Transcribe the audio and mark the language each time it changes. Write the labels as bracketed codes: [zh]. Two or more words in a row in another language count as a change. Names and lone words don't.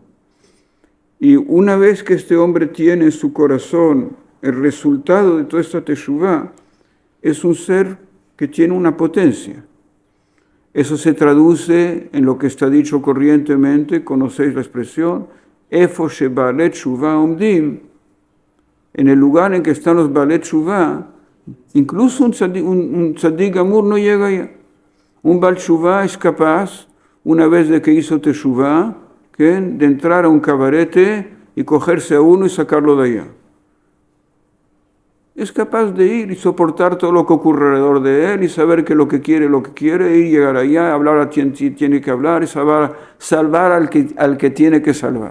[es] Y una vez que este hombre tiene en su corazón el resultado de toda esta teshuvah, es un ser que tiene una potencia. Eso se traduce en lo que está dicho corrientemente, conocéis la expresión, [he] איפה שבעלי תשובה עומדים, [es] en el lugar en que están los [he] בעלי תשובה, [es] incluso un [he] צדיק גמור [es] no llega allá. Un [he] בעל תשובה [es] es capaz, una vez de que hizo teshuvah, de entrar a un cabarete y cogerse a uno y sacarlo de allá. Es capaz de ir y soportar todo lo que ocurre alrededor de él y saber que lo que quiere, ir, llegar allá, hablar a quien tiene que hablar y salvar al que tiene que salvar.